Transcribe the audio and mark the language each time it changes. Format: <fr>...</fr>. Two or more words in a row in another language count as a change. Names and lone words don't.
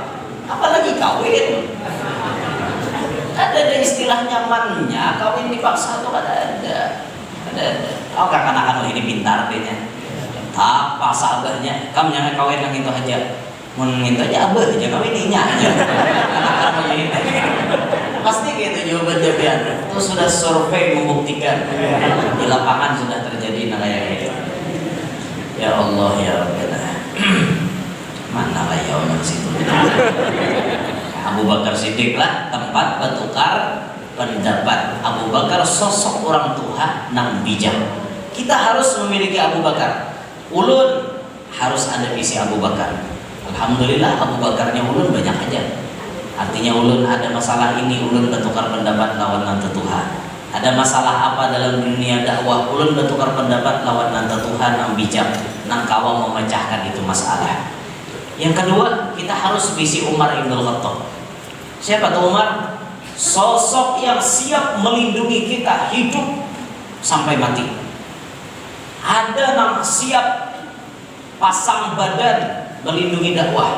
<bjn>Apalagi kawin. Ada istilah nyamannya, kawin dipaksa tuh ada. Oh kakak-kakak ini pintar dehnya. Tak paksa abahnya, kamu jangan kawin yang itu aja. Mun itu aja abah aja kawininya aja. Anak-anak ini pasti gitu jawabannya pian.</bjn> <id>Itu sudah survei membuktikan di lapangan sudah terjadi kayak gitu.</id> <ar>Ya Allah ya Rabbana.</ar> <id>Mana lah ya orang situ. Abu Bakar Siddiq lah tempat bertukar pendapat.</id> <bjn>Abu Bakar sosok orang tua nang bijak. Kita harus memiliki Abu Bakar. Ulun harus ada visi Abu Bakar. Alhamdulillah Abu Bakarnya ulun banyak aja. Artinya ulun ada masalah ini, ulun bertukar pendapat lawan nang Tuhan. Ada masalah apa dalam dunia dakwah, ulun bertukar pendapat lawan nang Tuhan nang bijak, nang kawan memecahkan itu masalah.</bjn> <id>Yang kedua, kita harus visi Umar Ibn Khattab. Siapa tuh Umar? Sosok yang siap melindungi kita hidup sampai mati. Ada yang siap pasang badan melindungi dakwah.</id>